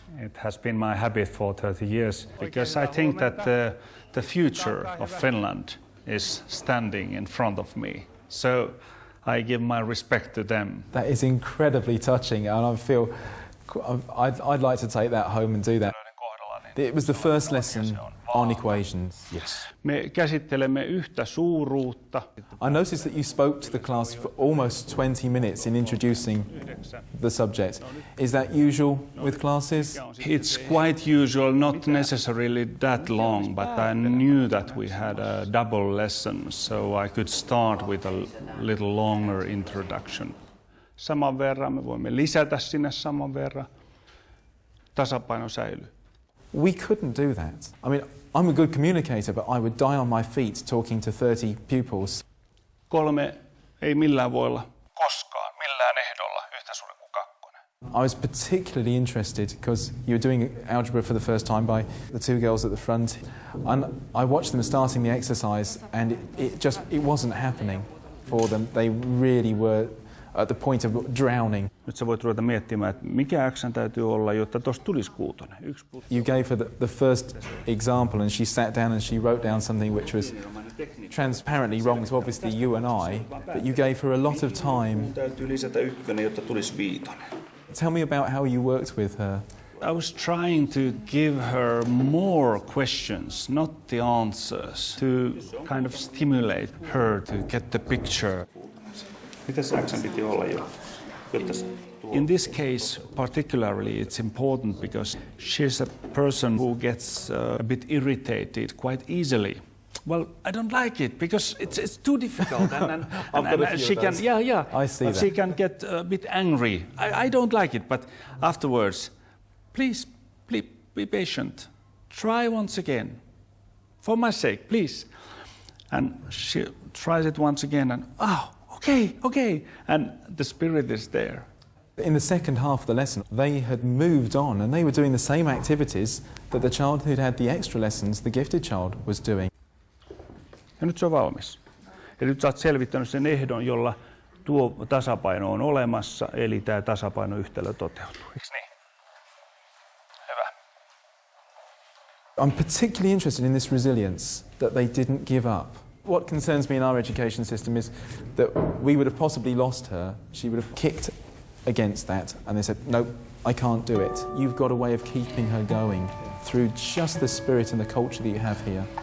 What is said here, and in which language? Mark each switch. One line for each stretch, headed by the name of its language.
English: It has been my habit for 30 years, because I think that the future of Finland is standing in front of me. So I give my respect to them. That is incredibly touching, and I feel I'd like to take that home and do that. It was the first lesson on equations. Yes.
Finnish: Me käsittelemme yhtä suuruutta.
English: I noticed that you spoke to the class for almost 20 minutes in introducing the subject. Is that usual with classes? It's quite usual, not necessarily that long, but I knew that we had a double lesson, so I could start with a little longer introduction.
Finnish: Saman verran me voimme lisätä sinne saman verran. Tasapaino säilyy.
English: We couldn't do that. I mean, I'm a good communicator, but I would die on my feet talking to 30 pupils.
Finnish: 3 ei millään voi olla koskaan, millään ehdolla yhtä suuri kuin 2.
English: I was particularly interested because you were doing algebra for the first time by the two girls at the front, and I watched them starting the exercise, and it wasn't happening for them. They really were at the point of drowning.
Finnish: Nyt sä voit ruveta miettimään, että mikä X:n täytyy olla, jotta tosta tulisi 6.
English: You gave her the first example, and she sat down and she wrote down something which was transparently wrong to obviously you and I, but you gave her a lot of time.
Finnish: Täytyy lisätä 1, jotta tulisi 5.
English: Tell me about how you worked with her. I was trying to give her more questions, not the answers, to kind of stimulate her to get the picture.
Finnish: Mitäs X:n piti olla jo?
English: In this case, particularly, it's important because she's a person who gets a bit irritated quite easily. Well, I don't like it because it's too difficult, and she can, I see that. She can get a bit angry. I don't like it, but afterwards, please be patient. Try once again, for my sake, please. And she tries it once again, and okay, and the spirit is there. In the second half of the lesson, they had moved on and they were doing the same activities that the child who'd had the extra lessons, the gifted child, was doing.
Finnish: Ja nyt se on valmis. Ja nyt sä oot selvittänyt sen ehdon, jolla tuo tasapaino on olemassa, eli tämä tasapainoyhtälö toteutuu. Eikö niin? Hyvä.
English: I'm particularly interested in this resilience, that they didn't give up. What concerns me in our education system is that we would have possibly lost her. She would have kicked against that and they said, no, I can't do it. You've got a way of keeping her going through just the spirit and the culture that you have here.